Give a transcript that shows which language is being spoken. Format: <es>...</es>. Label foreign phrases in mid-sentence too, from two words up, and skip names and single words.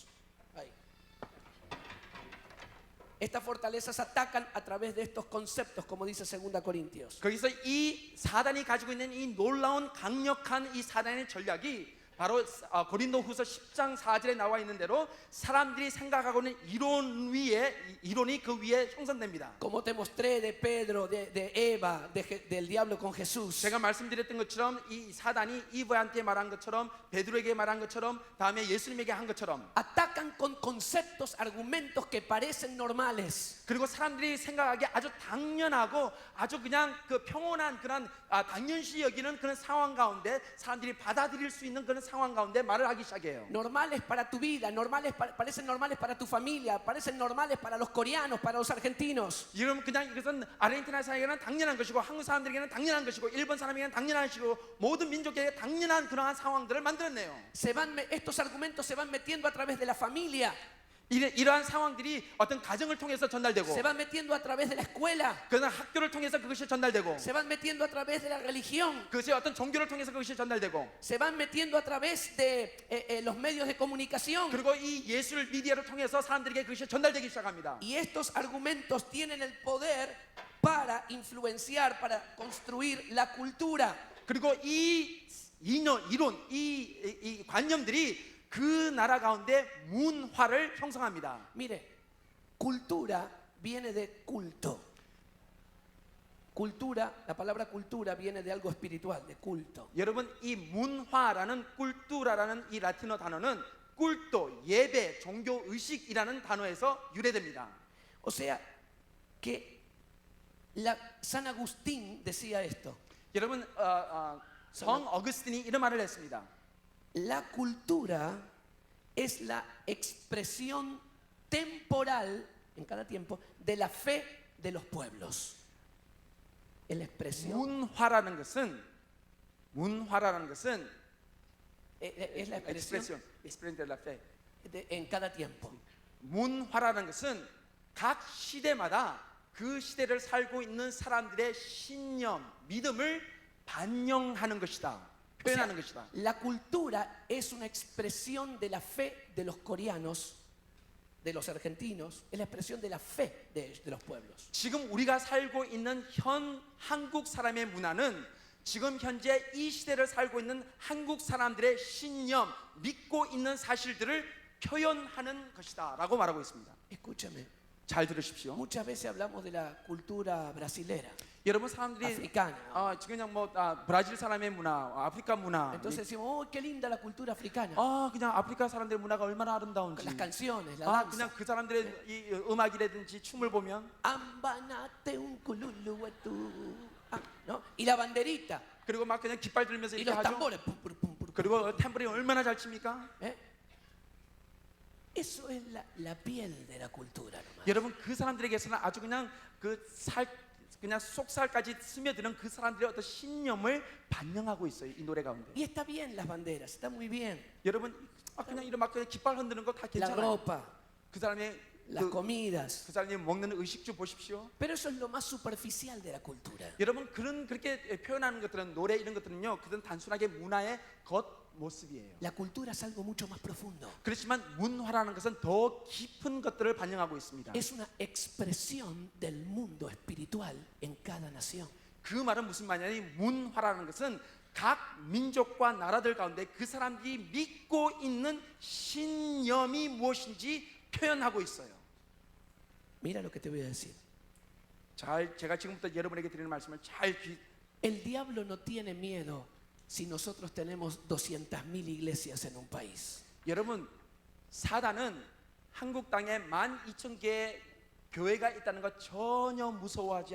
<es>Ahí. Estas fortalezas atacan a través de estos conceptos, como dice 2 Corintios.</es> <ko>거기서 이 사단이 가지고 있는 이 놀라운 강력한 이 사단의 전략이 바로 고린도후서 10장 4절에 나와 있는 대로 사람들이 생각하고 있는 이론이 그 위에 형성됩니다.</ko> <es>Como te mostré de Pedro, de Eva, del diablo con Jesús.</es> <ko>제가 말씀드렸던 것처럼 이 사단이 이브한테 말한 것처럼 베드로에게 말한 것처럼 다음에 예수님에게 한 것처럼</ko> <es>Atacan con conceptos, argumentos que parecen normales.</es> <ko>그리고 사람들이 생각하기에 아주 당연하고 아주 그냥 그 평온한 그런 당연시 여기는 그런 상황 가운데 사람들이 받아들일 수 있는 그런 상황 가운데 말을 하기 시작해요.</ko> <es>Normales para tu vida, parecen normales para tu familia, parecen normales para los coreanos, para los argentinos.</es> <ko>여러분 그냥 이것은 아르헨티나 사람에게는 당연한 것이고 한국 사람들에게는 당연한 것이고 일본 사람에게는 당연한 것이고 모든 민족에게 당연한 그러한 상황들을 만들었네요.</ko> <es>Estos argumentos se van metiendo a través de la familia,</es> <ko>이러한 상황들이 어떤 가정을 통해서 전달되고</ko> <es>se van metiendo a través de la escuela,</es> <ko>그러나 학교를 통해서 그것이 전달되고</ko> <es>se van metiendo a través de la religión,</es> <ko>그것이 어떤 종교를 통해서 그것이 전달되고</ko> <es>se van metiendo a través de los medios de comunicación.</es> <ko>그리고 이 예술 미디어를 통해서 사람들에게 그것이 전달되기 시작합니다.</ko> <es>Y estos argumentos tienen el poder para influenciar, para construir la cultura.</es> <ko>그리고 이 이론, 이 관념들이 그 나라 가운데 문화를 형성합니다.</ko> <es>Mire, cultura viene de culto. Cultura, la palabra cultura viene de algo espiritual, de culto.</es> <ko>여러분 이 문화라는 꿀뚜라라는 이 라틴어 단어는 꿀도, 예배, 종교 의식이라는 단어에서 유래됩니다.</ko> <es>O sea, que San Agustín decía esto.</es> <ko>여러분 성 어거스틴이 이런 말을 했습니다.</ko> <es>La cultura es la expresión temporal en cada tiempo de la fe de los pueblos. Es la expresión.</es> <ko>문화라는 것은</ko> <es>Es la expresión expresión de la fe. en cada tiempo.</es> <ko>문화라는 것은 각 시대마다 그 시대를 살고 있는 사람들의 신념, 믿음을 반영하는 것이다. 표현하는 것이다.</ko> <es>La cultura es una expresión de la fe de los coreanos, de los argentinos, es la expresión de la fe de los pueblos.</es> <ko>지금 우리가 살고 있는 현 한국 사람의 문화는 지금 현재 이 시대를 살고 있는 한국 사람들의 신념, 믿고 있는 사실들을 표현하는 것이다라고 말하고 있습니다.</ko> <es>Escúchame,</es> <ko>잘 들으십시오.</ko> <es>muchas veces hablamos de la cultura brasilera,</es> <ko>여러분 사람들이</ko> <es>africana.</es> <ko>지금 그냥 브라질 사람의 문화, 아프리카 문화,</ko> <es>Entonces decimos, oh, qué linda la cultura africana.</es> <ko>그냥 아프리카 사람들의 문화가 얼마나 아름다운지.</ko> <es>Las canciones, la danza.</es> <ko>그냥 그 사람들의 이 음악이라든지 춤을 보면</ko> <es>Ambanate un cululuatu. ¿No? Y la banderita.</es> <ko>그리고 막 그냥 깃발 들면서</ko> <es>Y</es> <ko>이렇게</ko> <es>los</es> <ko>하죠.</ko> <es>tambores. Pum, pum, pum, pum,</es> <ko>그리고 탬버린 얼마나 잘 칩니까? ¿Eh?</ko> <es>Eso es la piel de la cultura nomás.</es> <ko>여러분 그 사람들에게서는 아주 그냥 그냥 속살까지 스며드는 그 사람들의 어떤 신념을 반영하고 있어요. 이 노래 가운데.</ko> <es>Y está bien las banderas, está muy bien.</es> <ko>여러분 그냥 이런 막 그냥 깃발 흔드는 거 다</ko> <es>La</es> <ko>괜찮아요.</ko> <es>ropa,</es> <ko>그 사람의</ko> <es>las comidas.</es> <ko>그 사람이 먹는 의식주 보십시오.</ko> <es>Pero eso es lo más superficial de la cultura.</es> <ko>여러분 그렇게 표현하는 것들은 노래 이런 것들은요, 그건 단순하게 문화의 겉 모습이에요.</ko> <es>La cultura es algo mucho más profundo.</es> <ko>그렇지만 문화라는 것은 더 깊은 것들을 반영하고 있습니다.</ko> <es>Es una expresión del mundo espiritual en cada nación.</es> <ko>그 말은 무슨 말이냐면 문화라는 것은 각 민족과 나라들 가운데 그 사람들이 믿고 있는 신념이 무엇인지 표현하고 있어요.</ko> <es>Mira lo que te voy a decir.</es> <ko>제가 지금부터 여러분에게 드리는 말씀을</ko> <es>El diablo no tiene miedo si nosotros tenemos 200.000 iglesias en un país.</es> <ko>여러분 사단은 한국 땅에 12,000개의 교회가 있다는 것 전혀 무서워하지</ko>